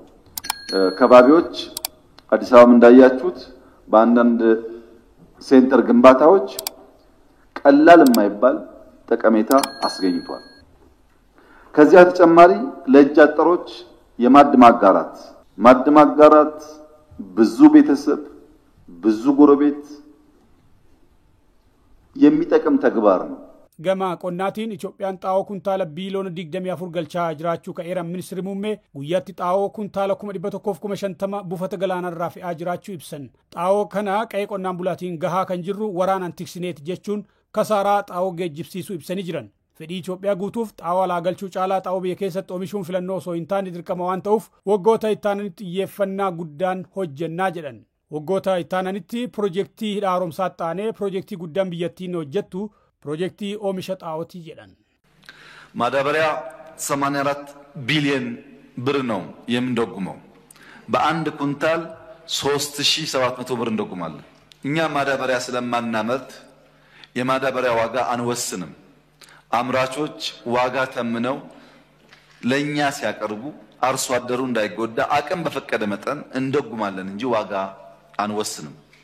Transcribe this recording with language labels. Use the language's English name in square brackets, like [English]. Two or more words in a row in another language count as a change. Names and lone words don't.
[Amharic] ከባቢዎች አዲስ አበባ እንዳያችሁት በአንዳንድ ሴንተር ግንባታዎች ቀላል የማይባል ጠቀሜታ አስገኝቷል። ከዚያ ተጨማሪ ለእጅ አጠሮች የማድ ማጋራት ብዙ ቤተሰብ ብዙ ጎረቤት የሚጠቅም ተግባር ነው። [Oromo] Gama qonnaatiin Itoophiyaan xaa'oo kuntaala biiliyoona 24 galchaa jiraachuu ka'eera ministeerri muummee guyyaatti xaa'oo kuntaala 150 buufata galaanarraa fe'aa jiraachuu ibsan. Xaa'oo kana qe'ee qonnaan bulaatiin gahaa kan jirru waraanaan tiksineeti jechuun kasaaraa xaa'oo geejjibsiisuu ibsanii jiran. Fedhii Itoophiyaa guutuuf xaa'oo alaa galchuu caalaa xaa'oo biyya keessatti oomishuun filannoo osoo hin taane dirqama waan ta'uuf waggoota ittaananitti xiyyeeffannaa guddaan hojjennaa jedhan. Waggoota ittaananitti piroojeektii hidha haaromsaa xaanee piroojeektii guddaan biyyattiin hojjettu piroojeektii oomisha xaa'oo ይላል [Amharic] ማዳበሪያ 84 ቢሊዮን ብር ነው የምንደጉመው በአንድ ኩንታል 3700 ብር እንደጉማለን። እኛ ማዳበሪያ ስለማናመርት የማዳበሪያ ዋጋ አንወስንም። አምራቾች ዋጋ ተምነው ለኛ ሲያቀርቡ አርሶ አደሩ እንዳይጎዳ አቅም በፈቀደ መጠን እንደጉማለን እንጂ ዋጋ አንወስንም።